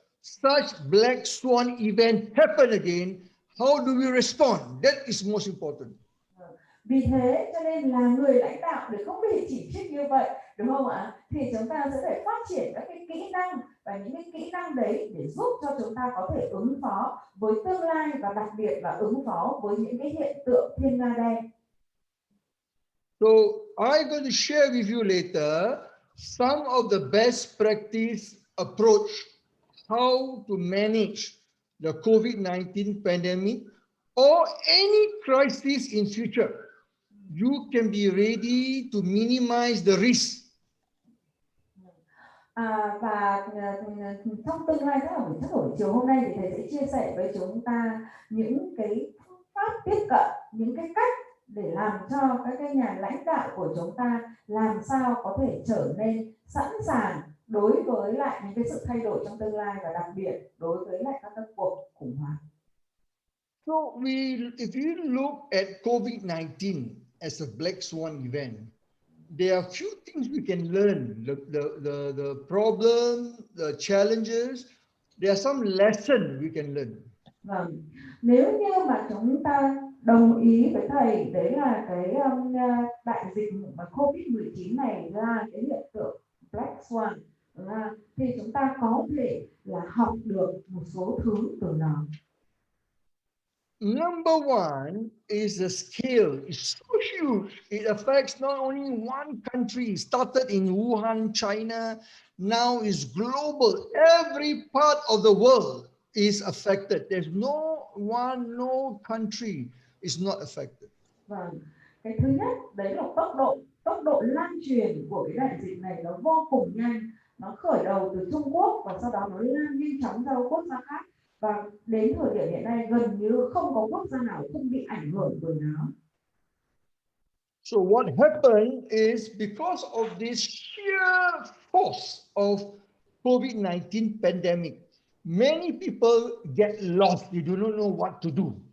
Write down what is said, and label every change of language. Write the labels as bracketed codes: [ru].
[en] Such black swan event happen again. How do we respond? That is most important. [vi] Vì thế cho nên là người lãnh đạo để không bị chỉ trích như vậy, đúng không ạ? Thì chúng ta sẽ phải phát triển các cái kỹ năng, và những cái kỹ năng đấy để giúp cho chúng ta có thể ứng phó với tương lai, và đặc biệt là ứng phó với những cái hiện tượng thiên nga đen. [en] So I'm going to share with you later some of the best practice approach how to manage the COVID-19 pandemic or any crisis in future. You can be ready to minimize the risk. [vi] Và trong tương lai, rất là buổi trao đổi chiều hôm nay thì thầy sẽ chia sẻ với chúng ta những cái phương pháp tiếp cận, những cái cách để làm cho các cái nhà lãnh đạo của chúng ta làm sao có thể trở nên sẵn sàng đối với lại những cái sự thay đổi trong tương lai, và đặc biệt đối với lại các cuộc khủng hoảng. [en] So if you look at COVID-19 as a black swan event, there are a few things we can learn. The problem, the challenges, there are some lessons we can learn. [vi] Vâng, nếu như mà chúng ta đồng ý với thầy, đấy là cái đại dịch mà COVID-19 này là cái hiện tượng black swan, thì chúng ta có thể là học được một số thứ từ nó. [en] Number one is the scale. It's so huge. It affects not only one country. It started in Wuhan, China. Now is global. Every part of the world is affected. There's no country is not affected. [vi] Vâng, cái thứ nhất đấy là tốc độ lan truyền của cái đại dịch này nó vô cùng nhanh. Nó khởi đầu từ Trung Quốc và sau đó nó lan nhanh chóng ra quốc gia khác. Và đến thời điểm hiện nay gần như không có quốc gia nào không bị ảnh hưởng bởi nó. [en] So what happened is because of this sheer force of COVID-19 pandemic, many people get lost. They do not know what to do.